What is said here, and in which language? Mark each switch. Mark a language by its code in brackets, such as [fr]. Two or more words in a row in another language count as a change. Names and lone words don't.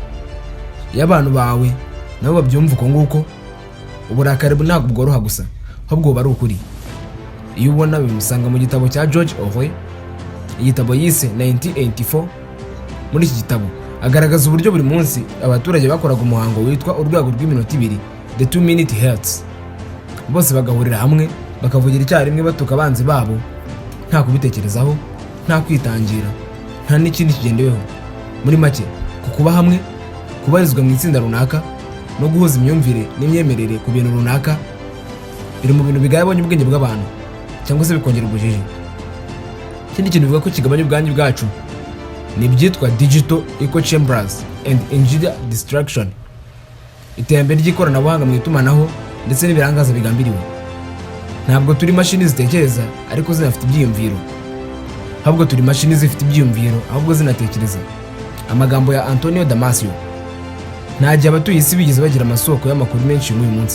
[rw] Iyo abantu bawe nabo babyumva uko nguko, uburakari ntabwo bworoha gusa, ahubwo buba ari ukuri. Iyo ubona bimusanga mu gitabo cya George Orwell, igitabo yise 1984. Muri iki gitabo agaragaza uburyo buri munsi abaturage bakoraga umuhango witwa urwego rw'iminota 2, [en] the 2-minute hertz. [rw] Bose bagahurira hamwe bakavugira icyarimwe batuka abanzi babo, nta kubitekerezaho, nta kwitangira, nta n'ikindi kigendeweho. Muri make, kuba hamwe, kubarizwa mu itsinda runaka no guhuza imyumvire n'imyemerere ku bintu runaka biri mu bintu bigabanya ubwenge bw'abantu cyangwa se bikongera ubujiji. Ikindi kintu bivuga ko kigabanya ubwangi bwacu ni ibyitwa [en] digital echo chambers and engineer distraction, [rw] iterambere ry'ikoranabuhanga mu itumanaho ndetse n'ibirangaza bigambiriwe. Ntabwo turi mashini zitekereza ariko zinafite ibyiyumviro, ahubwo turi mashini zifite ibyiyumviro ahubwo zinatekereza. Amagambo ya Antonio Damasio. Nta gihe abatuye isi bigeze bagira amasoko y'amakuru menshi muri uyu munsi.